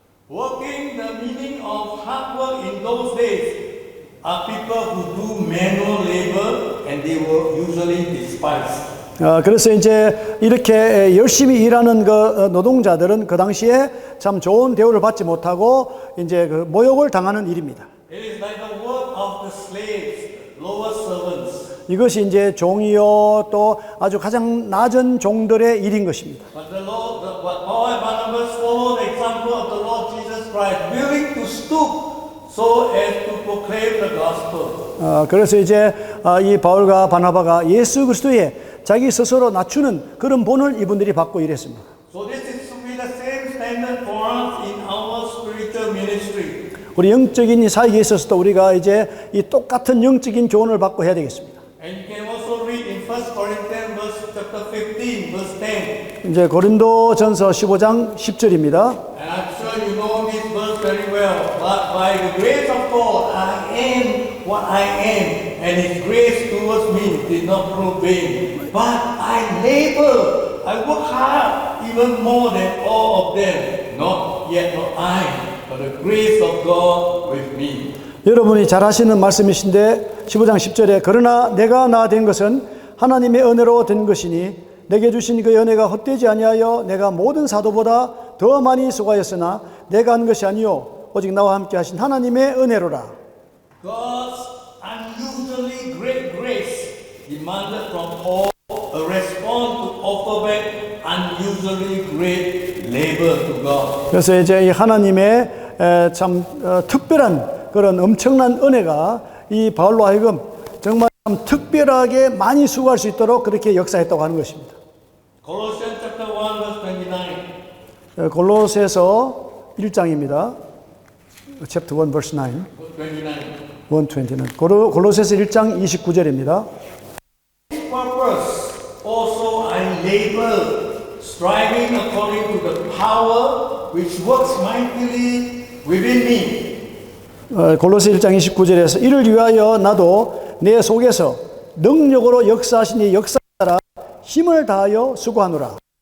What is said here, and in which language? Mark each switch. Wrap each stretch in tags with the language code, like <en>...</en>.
<en>Working, the meaning of hard work in those days are people who do manual labor and they were usually despised.</en> <ko>그래서 이제 이렇게 열심히 일하는 그 노동자들은 그 당시에 참 좋은 대우를 받지 못하고 이제 그 모욕을 당하는 일입니다.</ko> <en>It is like the work of the slaves, lower servants.</en> <ko>이것이 이제 종이요 또 아주 가장 낮은 종들의 일인 것입니다.</ko> <en>But Paul and Barnabas followed the example of the Lord Jesus Christ, willing to stoop so as to proclaim the gospel.</en> <ko>그래서 이제 이 바울과 바나바가 예수 그리스도의 자기 스스로 낮추는 그런 본을 이분들이 받고 일했습니다.</ko> <en>So this is to be the same standard for us in our spiritual ministry.</en> <ko>우리 영적인 이 사역에 있어서도 우리가 이제 이 똑같은 영적인 교훈을 받고 해야 되겠습니다.</ko> <en>And you can also read in 1 Corinthians chapter 15 verse 10.</en> <ko>이제 고린도전서 15장 10절입니다.</ko> <en>And I'm sure you know this verse very well. But by the grace of God, I am what I am, and His grace towards me did not prove vain. But I labor I work hard even more than all of them. Not yet not I, but the grace of God with me.</en> <ko>여러분이 잘 하시는 말씀이신데 15장 10절에 그러나 내가 나 된 것은 하나님의 은혜로 된 것이니 내게 주신 그 은혜가 헛되지 아니하여 내가 모든 사도보다 더 많이 수고하였으나 내가 한 것이 아니요 오직 나와 함께 하신 하나님의 은혜로라.</ko> <en>God's unusually great grace demanded from Paul a response to offer back unusually great labor to God.</en> <ko>그래서 이제 이 하나님의 참 특별한 그런 엄청난 은혜가 이 바울로 하여금 정말 참 특별하게 많이 수고할 수 있도록 그렇게 역사했다고 하는 것입니다.</ko> <en>Colossians chapter 1 verse 29.</en> <ko>골로새서 1장입니다.</ko> <en>Chapter 1 verse 9.</en> <ko>129. 골로새서 1장 29절입니다.</ko> <en>This purpose also I labor, striving according to the power which works mightily within me.</en> <ko>골로새 1장 29절에서 이를 위하여 나도 내 속에서 능력으로 역사하신 이 역사 따라 힘을 다하여 수고하노라.</ko>